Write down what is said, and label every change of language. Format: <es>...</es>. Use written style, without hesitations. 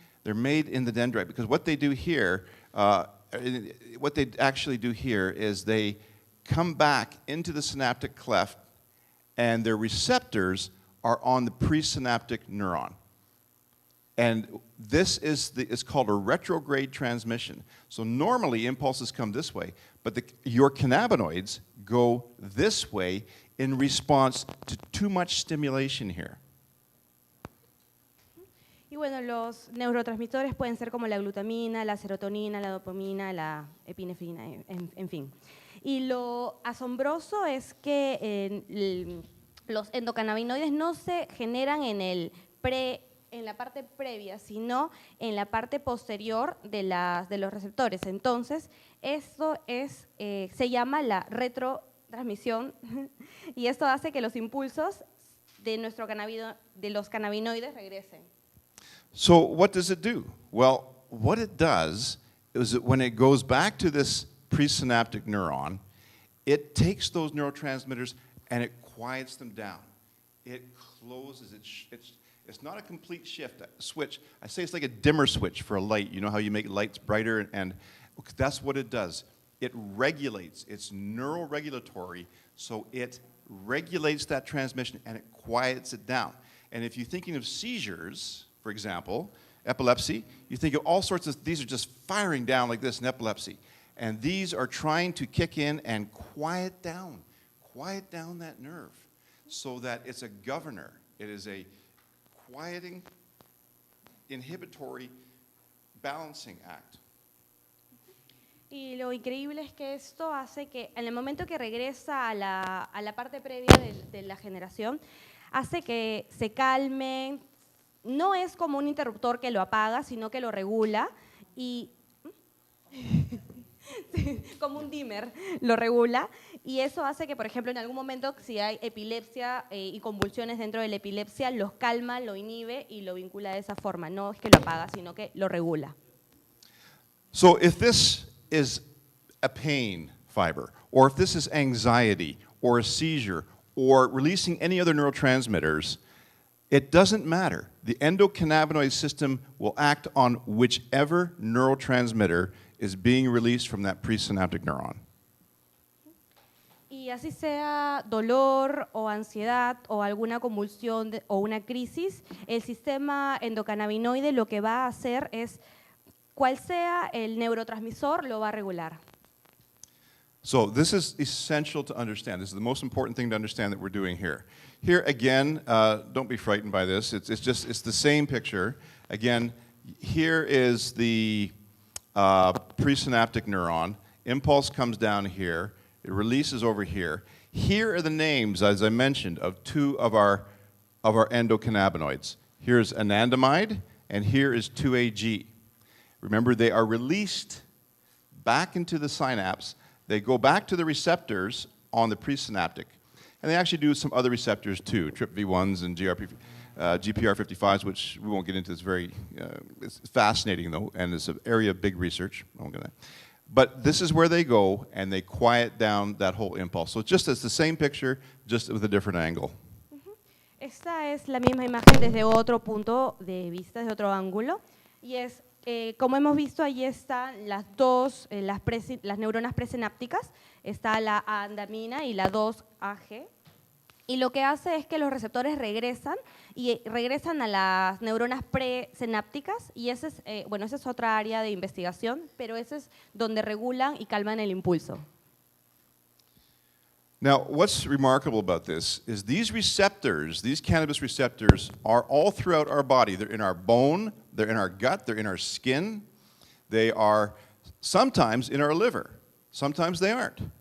<en>They're made in the dendrite, because what they do here, what they actually do here is they come back into the synaptic cleft, and their receptors are on the presynaptic neuron. And this is it's called a retrograde transmission. So normally impulses come this way, but your cannabinoids go this way in response to too much stimulation here.</en> <es>Y bueno, los neurotransmisores pueden ser como la glutamina, la serotonina, la dopamina, la epinefrina, en fin. Y lo asombroso es que los endocannabinoides no se generan en la parte previa, sino en la parte posterior de los receptores. Entonces, esto se llama la retrotransmisión, y esto hace que los impulsos de los cannabinoides regresen.</es> <en>So what does it do? Well, what it does is that when it goes back to this presynaptic neuron, it takes those neurotransmitters and it quiets them down. It closes, it's not a complete switch. I say it's like a dimmer switch for a light. You know how you make lights brighter? And that's what it does. It regulates. It's neuroregulatory, so it regulates that transmission and it quiets it down. And if you're thinking of seizures, for example, epilepsy, you think of all sorts of, these are just firing down like this in epilepsy. And these are trying to kick in and quiet down that nerve so that it's a governor. It is a quieting, inhibitory, balancing act.</en> <es>Y lo increíble es que esto hace que en el momento que regresa a la parte previa de la generación, hace que se calmen. No es como un interruptor que lo apaga, sino que lo regula, y como un dimmer lo regula, y eso hace que, por ejemplo, en algún momento, si hay epilepsia y convulsiones dentro de la epilepsia, los calma, lo inhibe y lo vincula de esa forma. No es que lo apaga, sino que lo regula.</es> <en>So if this is a pain fiber, or if this is anxiety, or a seizure, or releasing any other neurotransmitters, it doesn't matter. The endocannabinoid system will act on whichever neurotransmitter is being released from that presynaptic neuron.</en> <es>Y así sea dolor o ansiedad o alguna convulsión o una crisis, el sistema endocannabinoide lo que va a hacer es, cual sea el neurotransmisor, lo va a regular.</es> <en>So this is essential to understand. This is the most important thing to understand that we're doing here. Here again, don't be frightened by this. It's the same picture. Again, here is the presynaptic neuron. Impulse comes down here. It releases over here. Here are the names, as I mentioned, of two of our endocannabinoids. Here's anandamide, and here is 2-AG. Remember, they are released back into the synapse. They go back to the receptors on the presynaptic. And they actually do some other receptors too, TRPV1s and GPR55s, which we won't get into. It's fascinating though, and it's an area of big research. I won't get that. But this is where they go, and they quiet down that whole impulse. So just as the same picture, just with a different angle.</en> <es>Esta es la misma imagen desde otro punto de vista, desde otro ángulo, y es, como hemos visto, allí están las dos, las neuronas presinápticas, está la andamina y la 2-AG, y lo que hace es que los receptores regresan a las neuronas presinápticas, y esa es otra área de investigación, pero ese es donde regulan y calman el impulso.</es> <en>Now, what's remarkable about this is these receptors, these cannabis receptors, are all throughout our body. They're in our bone, they're in our gut, they're in our skin. They are sometimes in our liver. Sometimes they aren't.</en>